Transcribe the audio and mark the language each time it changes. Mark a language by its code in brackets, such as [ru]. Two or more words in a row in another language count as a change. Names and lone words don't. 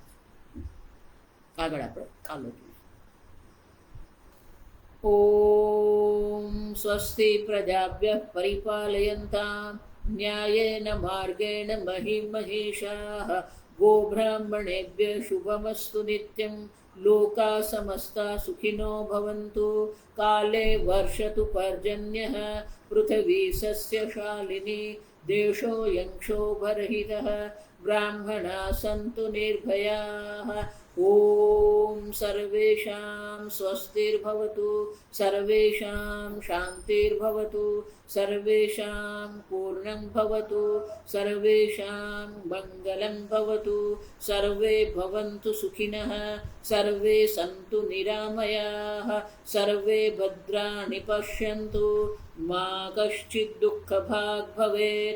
[gu] આગળ આપણે ચાલો જોઈએ. [sa] ओम स्वस्ति प्रजाभ्य परिपालयन्ताम न्यायेन मार्गेण महिम महेशाः गोब्राह्मणेभ्य शुभमस्तु नित्यं लोका समस्ता सुखिनो भवन्तु काले वर्षतु पर्जन्यः पृथ्वी सस्यशालिनी देशोऽयं क्षोभरहितः ब्राह्मणा संतु निर्भयाः ॐ सर्वेषां स्वस्तिर्भवतु, सर्वेषां शान्तिर्भवतु, सर्वेषां पूर्णं भवतु, सर्वेषां मङ्गलं भवतु, सर्वे भवन्तु सुखिनः, सर्वे सन्तु निरामयाः, सर्वे भद्राणि पश्यन्तु, मा कश्चित् दुःखभाग् भवेत्।